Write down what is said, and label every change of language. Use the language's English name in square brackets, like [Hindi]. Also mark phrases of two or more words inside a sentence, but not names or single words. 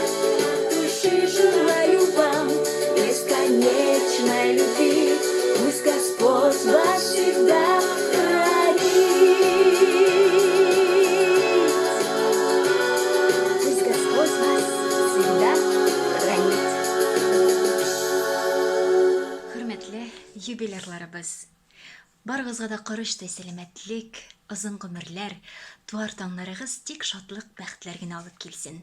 [Russian] От души желаю вам бесконечной любви, пусть Господь вас всегда хранит. Пусть Господь вас всегда хранит. [Tatar] Hürmetli юбилерларыбыз, барыгызга да корыштай сәламәтлек, озын гомерләр, туар таңнарыгыз тик шатлык, бәхетләр генә алып килсен.